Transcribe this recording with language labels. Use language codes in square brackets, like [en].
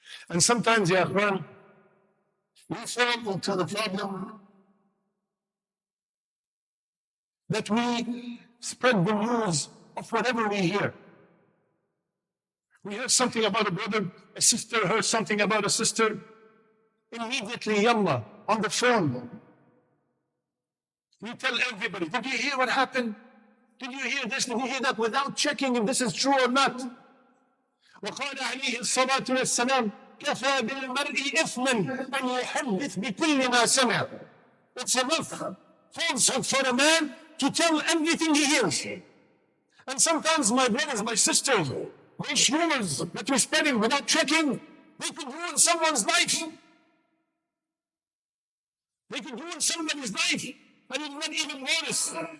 [en] And sometimes, ya akhwan, we fall into the problem that we spread the news of whatever we hear. We heard something about a brother, a sister heard something about a sister. Immediately, yalla, on the phone, we tell everybody, did you hear what happened? Did you hear this? Did you hear that? Without checking if this is true or not. [ar] وقال عليه الصلاة والسلام كفى بالمرء إثما أن يحدث بكل ما سمع. [en] It's enough falsehood for a man to tell everything he hears. And sometimes my brothers, my sisters, these rumors that we're spreading without checking, they could ruin someone's life. They could ruin somebody's life and you not even notice.